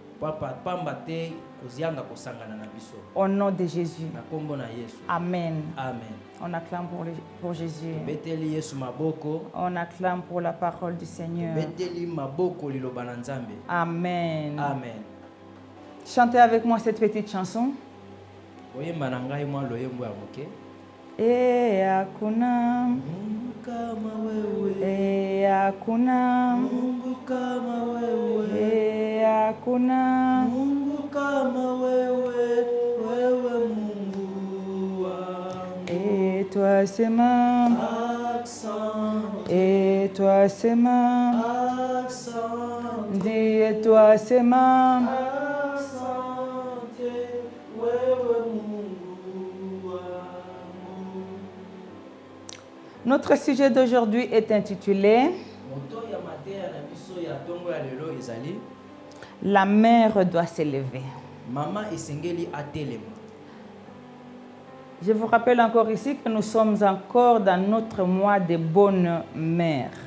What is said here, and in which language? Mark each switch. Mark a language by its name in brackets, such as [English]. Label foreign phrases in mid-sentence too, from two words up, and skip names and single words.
[French] Au nom de Jésus. Amen. Amen. On acclame pour Jésus. On acclame pour la parole du Seigneur. Amen. Amen. Chantez avec moi cette petite chanson. [Swahili] E hakuna kama wewe hakuna Mungu kama wewe. Hakuna Mungu kama wewe, wewe Mungu wangu. [French] Et toi sema [Swahili] Asante. [French] Et toi sema [Swahili] Asante. [French] Dis et toi sema [Swahili] Asante, wewe Mungu wangu. [French] Notre sujet d'aujourd'hui est intitulé La mère doit s'élever. [Lingala] Mama esengeli atelema. [French] Je vous rappelle encore ici que nous sommes encore dans notre mois de bonne mère.